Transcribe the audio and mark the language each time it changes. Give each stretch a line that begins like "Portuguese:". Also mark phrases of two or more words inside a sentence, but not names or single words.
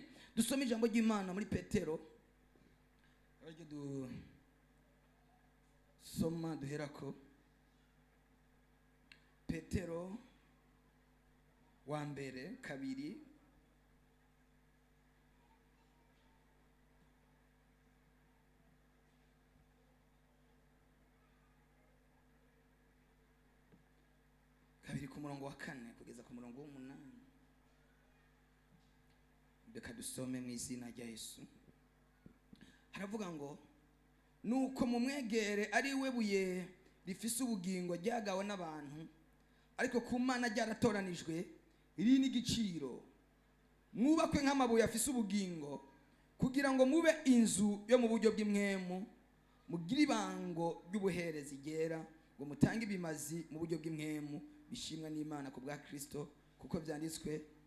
Rundi: Dusome ijambo ry'Imana muri Petero. Ariko dusoma duherako Petero wa mbere 2 ku murongo wa 4 kugeza ku murongo wa 8. Reka dusome mu izina rya Yesu. Haravuga ngo nuko mumwegere ari we buye rifise ubugingo ryagawe n'abantu, ariko ku Mana ryaratoranijwe iri n'igiciro. Mwubakwe nk'amabuye afise ubugingo kugira ngo mube inzu yo mu buryo bw'imwemu, mugire ibango ry'ubuherezi ryera, ngo mutange ibimazi mu buryo bw'imwemu bishimwa n'Imana ku bwa Kristo, kuko byanditswe